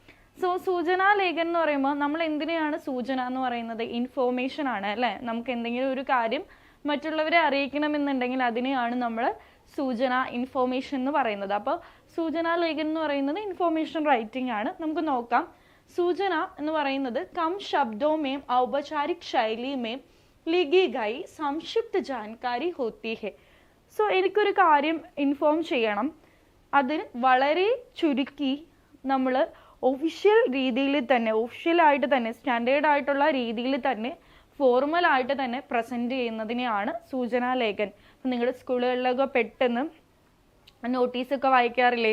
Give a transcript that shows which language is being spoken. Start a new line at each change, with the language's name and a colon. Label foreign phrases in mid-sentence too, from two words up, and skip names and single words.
Hindi: सूचना लेखन
Malayalam: എന്ന് പറയുമ്പോൾ നമ്മൾ എന്തിനെയാണ് സൂചന എന്ന് പറയുന്നത്? ഇൻഫോർമേഷൻ ആണ് അല്ലേ? നമുക്ക് എന്തെങ്കിലും ഒരു കാര്യം മറ്റുള്ളവരെ അറിയിക്കണമെന്നുണ്ടെങ്കിൽ അതിനെയാണ് നമ്മൾ സൂചന, ഇൻഫോർമേഷൻ എന്ന് പറയുന്നത്. അപ്പോൾ
Hindi: सूचना लेखन
Malayalam: എന്ന് പറയുന്നത്
English: information writing
Malayalam: ആണ്. നമുക്ക് നോക്കാം.
Hindi: सूचना
Malayalam: എന്ന് പറയുന്നത്
Hindi: कम शब्दों में औपचारिक शैली में लिखी गई संक्षिप्त जानकारी होती है.
Malayalam: സോ എനിക്കൊരു കാര്യം ഇൻഫോം ചെയ്യണം, അതിന് വളരെ ചുരുക്കി നമ്മൾ ഒഫീഷ്യൽ രീതിയിൽ തന്നെ, ഒഫീഷ്യലായിട്ട് തന്നെ, സ്റ്റാൻഡേർഡ് ആയിട്ടുള്ള രീതിയിൽ തന്നെ, ഫോർമലായിട്ട് തന്നെ പ്രസൻറ്റ് ചെയ്യുന്നതിനെയാണ്
Hindi: सूचना लेखन.
Malayalam: അപ്പം നിങ്ങളുടെ സ്കൂളുകളിലൊക്കെ പെട്ടെന്ന് നോട്ടീസൊക്കെ വായിക്കാറില്ലേ?